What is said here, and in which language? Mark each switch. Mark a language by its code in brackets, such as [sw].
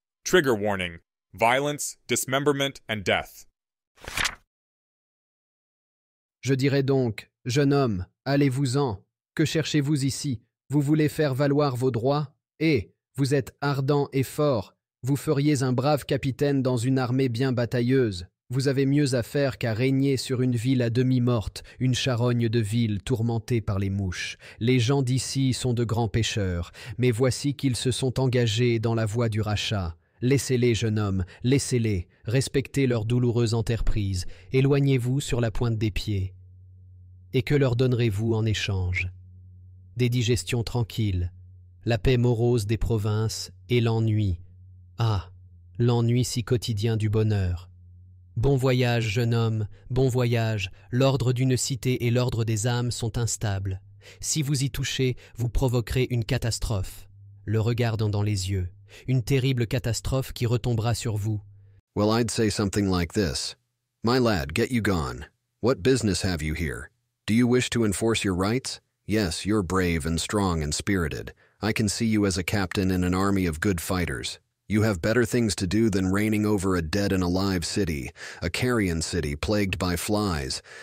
[en] Trigger warning, violence, dismemberment, and death. [fr] Je dirais donc, jeune homme, allez-vous-en. Que cherchez-vous ici? Vous voulez faire valoir vos droits? Et, vous êtes ardent et fort. Vous feriez un brave capitaine dans une armée bien batailleuse. Vous avez mieux à faire qu'à régner sur une ville à demi morte, une charogne de ville tourmentée par les mouches. Les gens d'ici sont de grands pécheurs, mais voici qu'ils se sont engagés dans la voie du rachat. Laissez-les, jeune homme, laissez-les, respectez leur douloureuse entreprise, éloignez-vous sur la pointe des pieds. Et que leur donnerez-vous en échange? Des digestions tranquilles, la paix morose des provinces et l'ennui. Ah, l'ennui si quotidien du bonheur. Bon voyage, jeune homme, bon voyage. L'ordre d'une cité et l'ordre des âmes sont instables. Si vous y touchez, vous provoquerez une catastrophe. Le regardant dans les yeux. Une terrible catastrophe qui retombera sur vous. [en] Well, I'd say something like this. My lad, get you gone. What business have you here? Do you wish to enforce your rights? Yes, you're brave and strong and spirited. I can see you as a captain in an army of good fighters. You have better things to do than reigning over a dead and alive city, a carrion city plagued by flies.